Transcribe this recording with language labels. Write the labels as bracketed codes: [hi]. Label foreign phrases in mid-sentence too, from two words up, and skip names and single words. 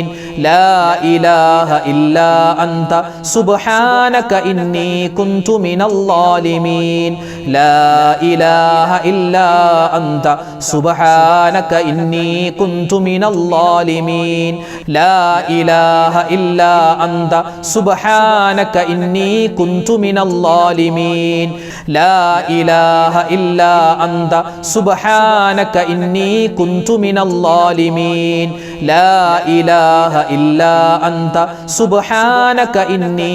[ar] لا إله إلا أنت سبحانك إني كنت من الظالمين. لا إله إلا أنت سبحانك إني كنت من الظالمين. لا إله إله إلا أنت سبحانك إني كنت من الظالمين لا إله إلا أنت سبحانك إني كنت من الظالمين لا إله إلا أنت سبحانك إني